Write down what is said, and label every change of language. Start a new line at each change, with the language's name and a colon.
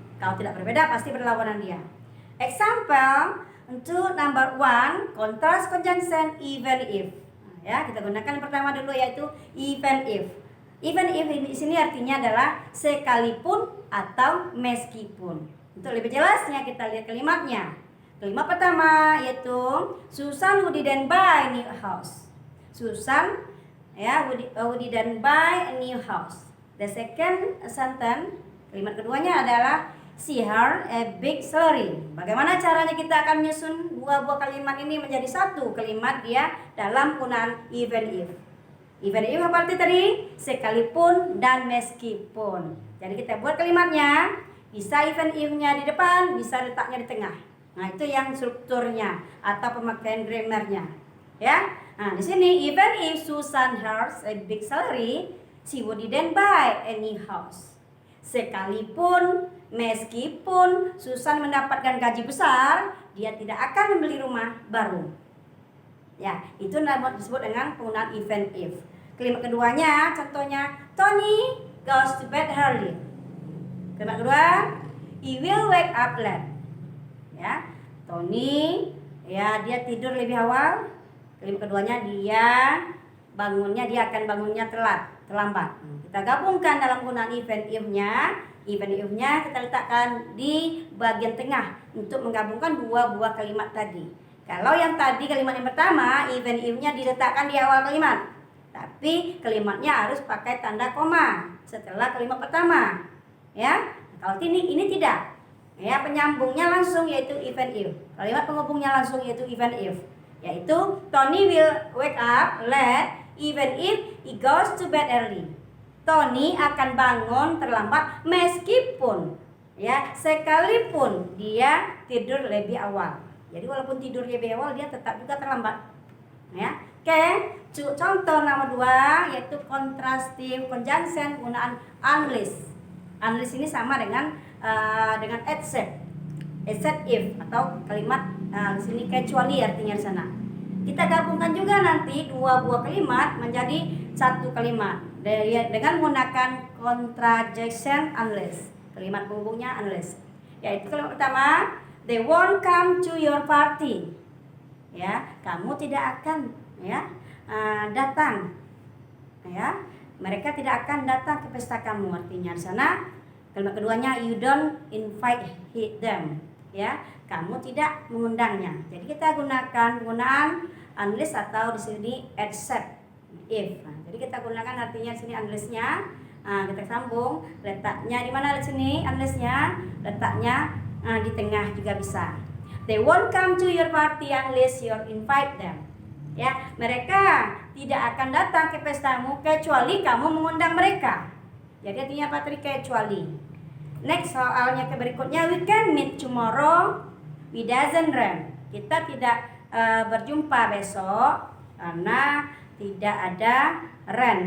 Indonesian: Kalau tidak berbeda pasti berlawanan dia.
English: Example
Indonesian: untuk
English: number one, contrast conjunction even if.
Indonesian: Ya, kita gunakan pertama dulu yaitu even if. Even if di sini artinya adalah sekalipun atau meskipun. Untuk lebih jelasnya kita lihat kalimatnya. Kalimat pertama yaitu
English: Susan didn't buy a new house. Susan didn't buy a new house. The second sentence,
Indonesian: kalimat keduanya adalah
English: she had a big salary.
Indonesian: Bagaimana caranya kita akan menyusun dua buah kalimat ini menjadi satu kalimat dia dalam penggunaan even if. Even if apa arti tadi? Sekalipun dan meskipun. Jadi kita buat kalimatnya, bisa even if-nya di depan, bisa letaknya di tengah. Nah, itu yang strukturnya atau pemakaian grammarnya. Ya. Nah, di sini
English: even if Susan has a big salary, she wouldn't buy any house.
Indonesian: Sekalipun, meskipun Susan mendapatkan gaji besar, dia tidak akan membeli rumah baru. Ya, itu disebut dengan penggunaan even if. Kalimat keduanya, contohnya
English: Tony goes to bed early.
Indonesian: Kalimat kedua,
English: he will wake up late.
Indonesian: Ya, Tony, ya dia tidur lebih awal. Kalimat keduanya dia akan bangunnya terlambat. Kita gabungkan dalam penggunaan even if-nya. Even if-nya kita letakkan di bagian tengah untuk menggabungkan dua buah kalimat tadi. Kalau yang tadi kalimat yang pertama, even if-nya diletakkan di awal kalimat. Tapi kalimatnya harus pakai tanda koma setelah kalimat pertama. Ya. Kalau ini tidak. Ya, penyambungnya langsung yaitu even if. Kalimat penghubungnya langsung yaitu even if. Yaitu
English: Tony will wake up late even if he goes to bed early.
Indonesian: Tony akan bangun terlambat meskipun sekalipun dia tidur lebih awal. Jadi walaupun tidur lebih awal dia tetap juga terlambat. Ya. Oke, contoh nomor 2 yaitu contrastive conjunction penggunaan unless. Unless ini sama dengan except if atau kalimat di sini kecuali artinya di sana. Kita gabungkan juga nanti dua buah kalimat menjadi satu kalimat dengan menggunakan contradiction unless. Kalimat penghubungnya unless. Yaitu kalimat pertama,
English: they won't come to your party.
Indonesian: Ya, kamu tidak akan datang. Ya, mereka tidak akan datang ke pesta kamu. Artinya di sana kalimat keduanya
English: you don't invite them.
Indonesian: Ya, kamu tidak mengundangnya. Jadi kita gunakan penggunaan unless atau di sini except if. Nah, jadi kita gunakan artinya di sini unless-nya. Nah, kita sambung letaknya di mana di sini unless-nya? Letaknya di tengah juga bisa.
English: They won't come to your party unless you invite them.
Indonesian: Ya, mereka tidak akan datang ke pestamu kecuali kamu mengundang mereka. Jadi artinya apa tadi kecuali. Next soalnya ke berikutnya,
English: we can meet tomorrow. We doesn't rain.
Indonesian: Kita tidak berjumpa besok karena tidak ada rain.